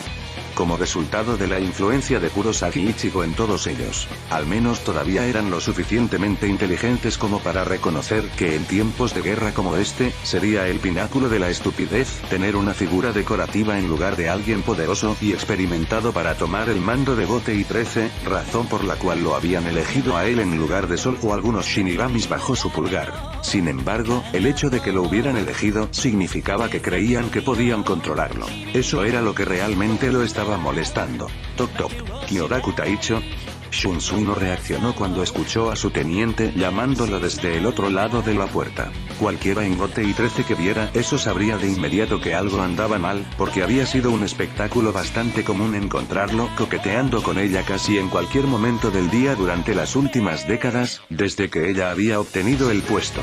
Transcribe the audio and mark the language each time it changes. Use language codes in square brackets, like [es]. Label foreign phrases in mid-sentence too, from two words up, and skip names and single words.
[es] Como resultado de la influencia de Kurosaki Ichigo en todos ellos, al menos todavía eran lo suficientemente inteligentes como para reconocer que en tiempos de guerra como este, sería el pináculo de la estupidez tener una figura decorativa en lugar de alguien poderoso y experimentado para tomar el mando de Gotei 13, razón por la cual lo habían elegido a él en lugar de Sol o algunos Shinigamis bajo su pulgar. Sin embargo, el hecho de que lo hubieran elegido significaba que creían que podían controlarlo. Eso era lo que realmente lo estaba molestando. Toc toc. Kyoraku Taicho. Shunsui no reaccionó cuando escuchó a su teniente llamándolo desde el otro lado de la puerta. Cualquiera en Gotei 13 que viera eso sabría de inmediato que algo andaba mal, porque había sido un espectáculo bastante común encontrarlo coqueteando con ella casi en cualquier momento del día durante las últimas décadas, desde que ella había obtenido el puesto.